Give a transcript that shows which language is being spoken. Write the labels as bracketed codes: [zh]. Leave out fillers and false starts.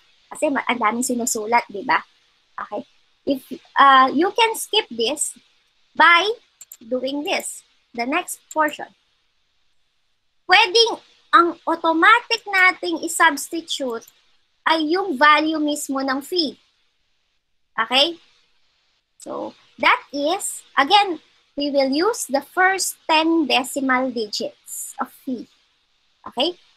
[tl] Kasi ang daming sinusulat, di ba? Okay? [en] If you can skip this by doing this. The next portion. [tl] Pwedeng ang automatic nating i-substitute ay yung value mismo ng phi. [en] Okay? So, that is, again, we will use the first 10 decimal digits of phi. Okay?